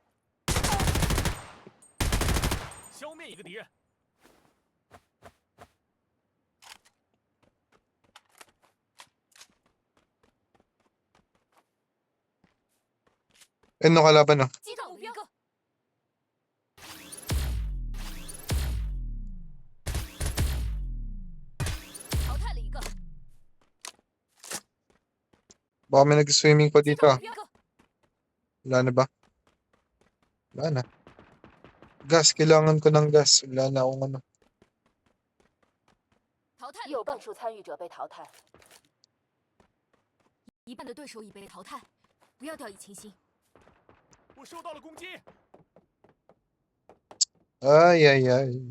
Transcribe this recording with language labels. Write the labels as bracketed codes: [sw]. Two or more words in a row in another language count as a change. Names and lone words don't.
[zh] 消灭一个敌人。 [tl] Ano kalaban no? [zh] 击到目标。淘汰了一个。 [tl] Baka may nag-swimming pa [zh] 击 [tl] dito [zh] 到 ah. 目标。 [tl] Wala na ba? Wala na. Gas, kailangan ko ng gas. Wala na akong ano. [zh] 淘汰有半数参与者被淘汰，一半的对手已被淘汰，不要掉以轻心。我受到了攻击， Ay, ay, ay.